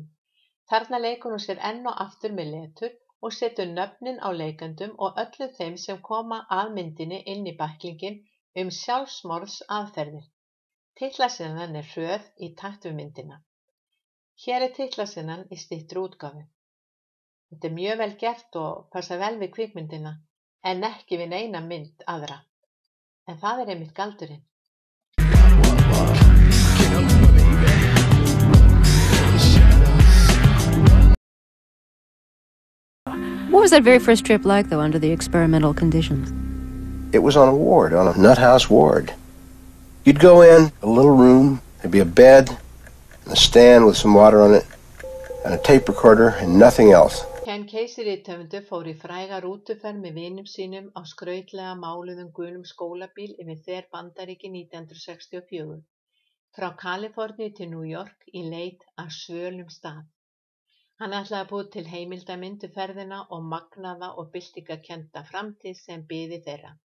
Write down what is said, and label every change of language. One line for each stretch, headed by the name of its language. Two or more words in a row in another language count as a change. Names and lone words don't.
Icelandic: Þarna leikur hún sér enn og aftur með letur og setur nöfnin á leikendum og öllum þeim sem koma að myndinni inn í bæklingin sjálfsmorðsaðferðir. Titlasenan er hröð í takt við myndina. Hér er titlasenan í styttri útgáfu. Þetta er mjög vel gert og passar vel við kvikmyndina, en ekki við neina mynd aðra. En það er einmitt galdurinn.
English: What was that very first trip like, though, under the experimental conditions? It was on a ward, on a nut house ward. You'd go in, a little room, there'd be a bed, and a stand with some water on it, and a tape recorder, and nothing else.
Icelandic: Ken Casey rithöfundur fór í fræga rútuferð með vinum sínum á skrautlega máluðum gulum skólabíl yfir þver Bandaríki 1964. Frá Kaliforníu til New York í leit að svölum stað. Hann ætlaði að búa til heimildamyndu ferðina og magnaða og byltingakennda framtíð sem biði þeirra.